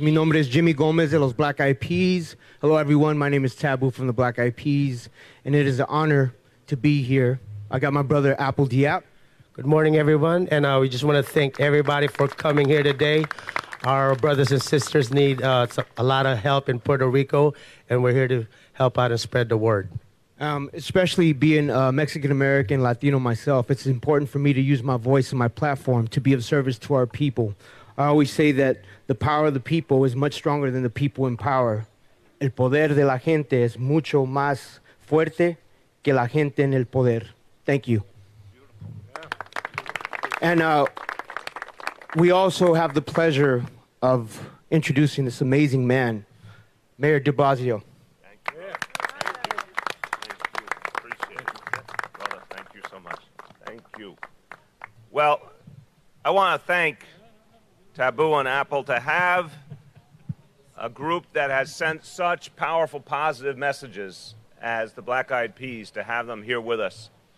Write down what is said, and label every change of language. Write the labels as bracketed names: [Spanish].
[Spanish] Mi nombre es Jimmy Gomez de los Black Eyed Peas. [English] Hello, everyone. My name is Taboo from the Black Eyed Peas, and it is an honor to be here. I got my brother Apple Diap. Good morning, everyone, and we just want to thank everybody for coming here today. Our brothers and sisters need a lot of help in Puerto Rico, and we're here to help out and spread the word. Especially being Mexican-American, Latino myself, it's important for me to use my voice and my platform to be of service to our people. I always say that the power of the people is much stronger than the people in power. [Spanish] El poder de la gente es mucho más fuerte que la gente en el poder. [English] Thank you. And we also have the pleasure of introducing this amazing man, Mayor de Blasio. Thank you. Appreciate it. Brother, thank you so much. Thank you. Well, I want to thank Taboo and Apple to have a group that has sent such powerful, positive messages as the Black Eyed Peas, to have them here with us.